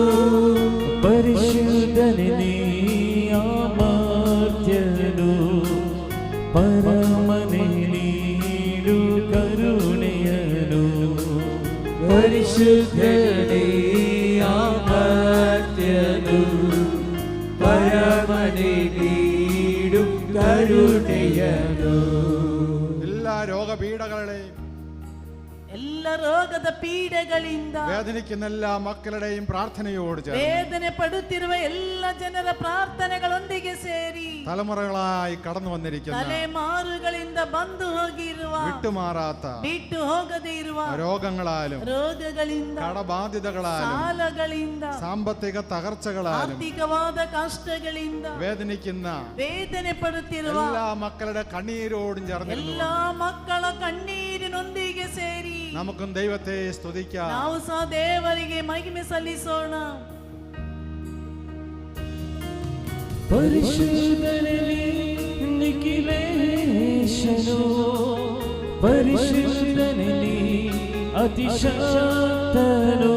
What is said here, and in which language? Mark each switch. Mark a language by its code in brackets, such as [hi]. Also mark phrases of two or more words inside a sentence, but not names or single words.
[kn] ಪರಿಶುದ್ಧನೇ ಅಮರ್ತ್ಯನು, ಪರಮನೇ ನೀಡು ಕರುಣೆಯನು, ಪರಿಶುದ್ಧನೇ ಅಮರ್ತ್ಯನು, ಪರಮನೇ ನೀಡು ಕರುಣೆಯನು. [ml] എല്ലാ രോഗപീഠകളെയും [kn] ಎಲ್ಲ ರೋಗದ ಪೀಡೆಗಳಿಂದ [ml] വേദനിക്കുന്ന എല്ലാ മക്കളുടെയും പ്രാർത്ഥനയോട് ചേർന്ന് [kn] ವೇದನೆ ಪಡುತ್ತಿರುವ ಎಲ್ಲ ಜನರ ಪ್ರಾರ್ಥನೆಗಳೊಂದಿಗೆ ಸೇರಿ [ml] തലമുറകളായി കടന്നു വന്നിരിക്കുന്ന [kn] ತಲೆಮಾರುಗಳಿಂದ ಬಂದು ಹೋಗಿರುವ [ml] വിട്ടുമാറാത്ത [kn] ಬಿಟ್ಟು ಹೋಗದೇ ಇರುವ [ml] രോഗങ്ങളാലും [kn] ರೋಗಗಳಿಂದ [ml] കടബാധ്യതകളാലും [kn] ಸಾಲಗಳಿಂದ [ml] സാമ്പത്തിക തകർച്ചകളാലും [kn] ಆರ್ಥಿಕವಾದ ಕಷ್ಟಗಳಿಂದ [ml] വേദനിക്കുന്ന [kn] ವೇದನೆ ಪಡುತ್ತಿರುವ [ml] എല്ലാ മക്കളുടെ കണ്ണീരോടും ചേർന്നിരുന്നു [kn] ಎಲ್ಲ ಮಕ್ಕಳ ಕಣ್ಣೀರಿನೊಂದಿಗೆ ಸೇರಿ [ml] നമുക്കും ദൈവത്തെ സ്തുതിക്കാം. [kn] ನಾವು ಸಹ ದೇವರಿಗೆ ಮಹಿಮೆ ಸಲ್ಲಿಸೋಣ. ಪರಿಶುದ್ಧನೇ ನಿಖಿಲೇಶನು, ಪರಿಶುದ್ಧನೇ ಅತಿಶಕ್ತನು,